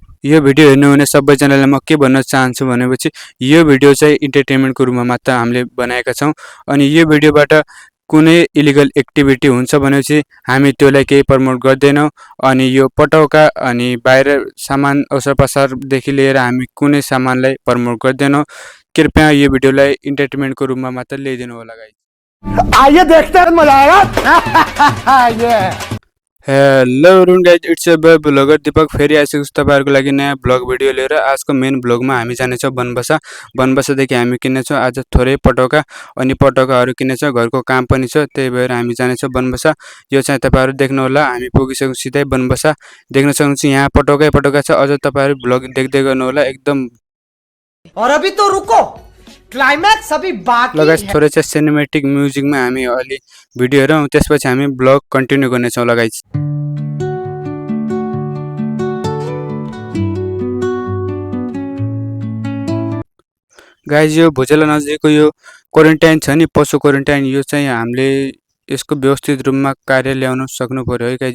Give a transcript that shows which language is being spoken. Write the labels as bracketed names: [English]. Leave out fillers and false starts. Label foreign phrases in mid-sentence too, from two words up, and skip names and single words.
[Nepali] यो भिडियो हेर्नुहुने सबैजनालाई म के भन्न चाहन्छु भनेपछि यो भिडियो चाहिँ इन्टरटेनमेन्टको रूपमा मात्र हामीले बनाएका छौँ अनि यो भिडियोबाट कुनै [English] illegal activity [Nepali] हुन्छ भनेपछि हामी त्यसलाई केही प्रमोट गर्दैनौँ अनि यो पटौका अनि बाहिर सामान ओसारपसारदेखि लिएर हामी कुनै सामानलाई प्रमोट गर्दैनौँ। कृपया यो भिडियोलाई इन्टरटेनमेन्टको रूपमा मात्र ल्याइदिनु होला गाइस। [Hindi] आइए देखते हैं मजा आएगा। [English] Hello everyone guys, it's a boy vlogger [Nepali] दीपक फेरि आइसकेको छु तपाईँहरूको लागि नयाँ ब्लग भिडियो लिएर। आजको मेन ब्लगमा हामी जानेछौँ बनबसा। बनबसादेखि हामी किन्नेछौँ आज थोरै पटौका अनि पटौकाहरू किन्नेछौँ, घरको काम पनि छ, त्यही भएर हामी जानेछौँ बनबसा। यो चाहिँ तपाईँहरू देख्नुहोला, हामी पुगिसक्यौँ सिधै बनबसा। देख्न सक्नुहुन्छ यहाँ पटौकै पटौका छ, अझ तपाईँहरू ब्लग देख्दै गर्नुहोला एकदम। [Hindi] और अभी तो रुको, क्लाइमैक्स अभी बाकी [Nepali] लगायत थोरै चाहिँ सिनेमेटिक म्युजिकमा हामी अलि भिडियो हेरौँ, त्यसपछि हामी [English] vlog continue [Nepali] गर्नेछौँ लगायत। गाइज यो भुजेला नजिकको यो क्वारेन्टाइन छ नि, पशु क्वारेन्टाइन, यो चाहिँ हामीले यसको व्यवस्थित रूपमा कार्य ल्याउन सक्नु पर्यो है गाइज।